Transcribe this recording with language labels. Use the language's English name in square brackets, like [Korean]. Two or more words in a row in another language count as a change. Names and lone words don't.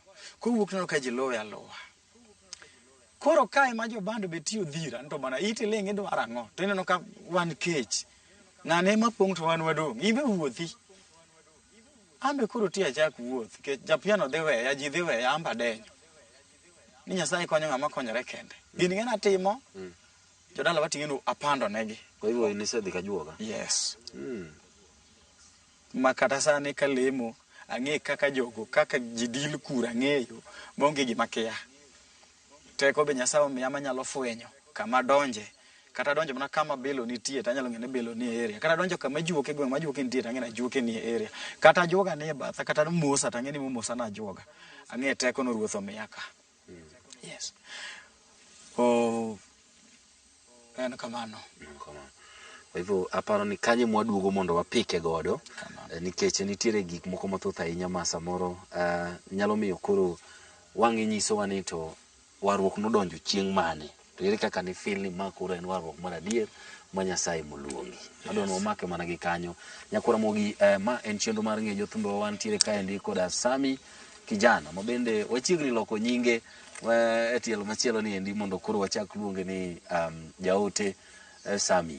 [Luo (Kenya and Tanzania)] Kuwuok ni ka ji luwe aluwa. Koro kae ma jo bando betiyo dhira, to bana iti lenge do arang'o, to ineno ka wan kech. Ng'ane ma pong' to wan wadong', ibe wuothi. Ambe koro ti achak wuoth, ke japiano dhi weya, ji dhi weya, amba denyo. Ni Nyasaye konyo ng'ama konyore kende. Gini ng'ena timo, jodala wating'eno apando negi. [Swahili] Kwa hivyo [Luo (Kenya and Tanzania)] nisedhi ka juoga? Yes. Ma kata sani ka lemo, ang'e kaka jogo, kaka jidil kura ng'eyo, bonge gima kia. Teko be Nyasaye omiya manyalo fwenyo kama donje, kata donjo mana kama belo nitie tanyalo ng'e ni belo ni e area, kata donjo kama juoke gweng' ma juoke nitie tang'e na juoke ni e area, kata juoga ni e batha, kata mosa tang'e ni mosa na juoga, ang'e teko no ruoth omiya ka. Yes. En kamano. [Swahili] Kwa hivyo [Luo (Kenya and Tanzania)] aparo ni kanye mwaduogo mondo wapike godo, nikech nitiere gik moko mathoth ahinya ma samoro nyalo miyo koro wang'i nyisowa ni to warruok nodonjo chieng' mane, to ere kaka ni feel ni ma koro en warruok mar adier ma Nyasaye moluongi. Adwa ni wamake mana gi kanyo. Nyakora mogi, ma en chenro mar ng'e jothumbe wa, wantiere kaendi koda Sami Kijana ma bende wachiegni loko nyinge e tielo machielo ni endi mondo koro wachak luonge ni jaote Sami.